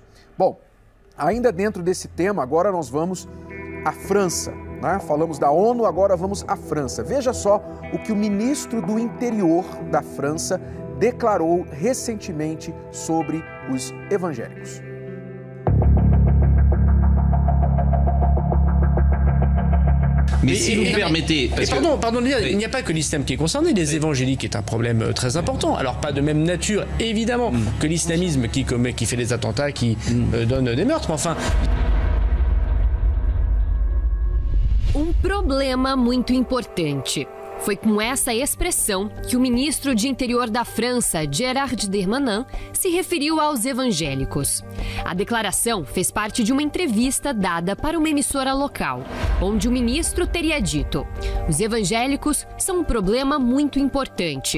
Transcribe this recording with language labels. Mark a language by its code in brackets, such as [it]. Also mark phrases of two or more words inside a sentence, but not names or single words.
[pt] Bom, ainda dentro desse tema, agora nós vamos à França, né? Falamos da ONU, agora vamos à França. Veja só o que o ministro do Interior da França declarou recentemente sobre os evangélicos. [fr] Mais si vous me permettez... Pardon, il n'y a pas que l'islam qui est concerné, les évangéliques est un problème très important. Alors pas de même nature, évidemment, que l'islamisme qui fait des attentats, qui donne des meurtres, mais enfin... [pt] Problema muito importante. Foi com essa expressão que o ministro de Interior da França, Gérald Darmanin, se referiu aos evangélicos. A declaração fez parte de uma entrevista dada para uma emissora local, onde o ministro teria dito: os evangélicos são um problema muito importante.